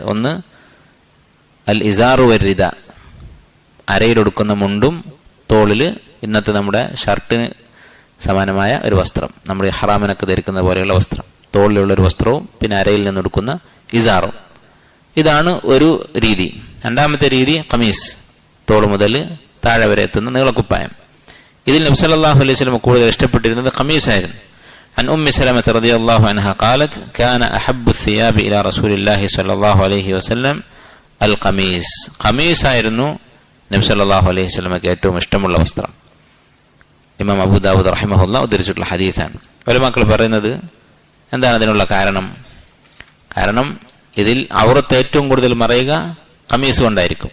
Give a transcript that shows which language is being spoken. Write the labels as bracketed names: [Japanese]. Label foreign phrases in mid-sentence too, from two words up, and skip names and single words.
[Malayalam] ഒന്ന് [Arabic] الإزار والرداء, [Malayalam] അരയിലൊടുക്കുന്ന മുണ്ടും തോളില് ഇന്നത്തെ നമ്മുടെ ഷർട്ടിന് സമാനമായ ഒരു വസ്ത്രം, നമ്മുടെ ഹറാമിനൊക്കെ ധരിക്കുന്ന പോലെയുള്ള വസ്ത്രം, തോളിലുള്ള ഒരു വസ്ത്രവും പിന്നെ അരയിൽ നിന്നെടുക്കുന്ന ഇസാറും. ഇതാണ് ഒരു രീതി. രണ്ടാമത്തെ രീതി ഖമീസ്, തോള് മുതൽ താഴെ വരെ എത്തുന്ന നീളക്കുപ്പായം. ഇതിൽ നബി [Arabic] صلى الله عليه وسلم [Malayalam] കൂടുതൽ ഇഷ്ടപ്പെട്ടിരുന്നത് ഖമീസായിരുന്നു. [Arabic] عن أم سلمة رضي الله عنها قالت كان أحب الثياب إلى رسول الله صلى الله عليه وسلم القميص. [Malayalam] ഖമീസ് ആയിരുന്നു നബി [Arabic] صلى الله عليه وسلم [Malayalam] ഏറ്റവും ഇഷ്ടമുള്ള വസ്ത്രം. ഇമാം അബൂ ദാവൂദ് റഹിമഹുല്ലാഹ് ഉദ്ധരിച്ചിട്ടുള്ള ഹദീസാണ്. ഉലമാക്കൾ പറയുന്നത് എന്താണ് അതിനുള്ള കാരണം? കാരണം ഇതിൽ ഔറത്ത് ഏറ്റവും കൂടുതൽ മറയുക ഖമീസ് കൊണ്ടായിരിക്കും.